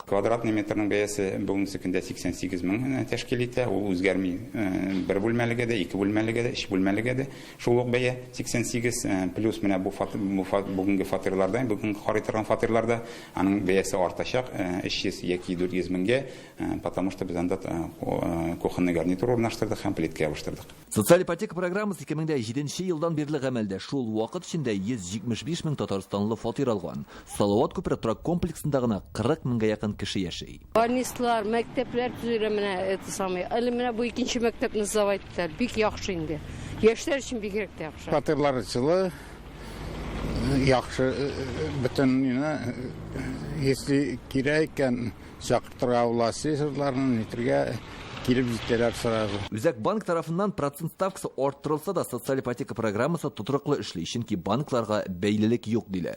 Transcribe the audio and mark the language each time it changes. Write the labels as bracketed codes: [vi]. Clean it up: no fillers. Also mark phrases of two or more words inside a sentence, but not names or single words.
[tt] Квадратный метрның бәясе бүгенге көндә 88 мең тәшкил итә. Ул үзгәрми. Бер бүлмәлегә дә, 2 бүлмәлегә дә, 3 бүлмәлегә дә шул ук бәя 88 плюс менә бу бүгенге фатирлардан, бүгенге карый торган фатирларда аның бәясе артачак 300 яки 400 меңгә, [ru] потому что [tt] без анда [ru] кухонный гарнитур [tt] урнаштырдык һәм плитка ябыштырдык. Социаль ипотека программасы 2007 елдан бирле гамәлдә. Шул вакыт içендә 175 мең татарстанлы фатир алган. Салават күпер торак комплексында гына 40 меңгә якын кеше яши. Больницалар, мәктәпләр төзелә менә [ru] это самое. [tt] Әле менә бу икенче мәктәпне завод иттеләр. Бик яхшы инде. Яшьләр өчен бик яхшы. Фатирлар җылы, яхшы бөтен, если кирәк икән чакыртырга властьларны нитергә Үзәк банк тарафыннан процент ставкасы арттырылса да, социаль ипотека программасы тотрыклы эшли, чөнки банкларга бәйлелек юк диләр.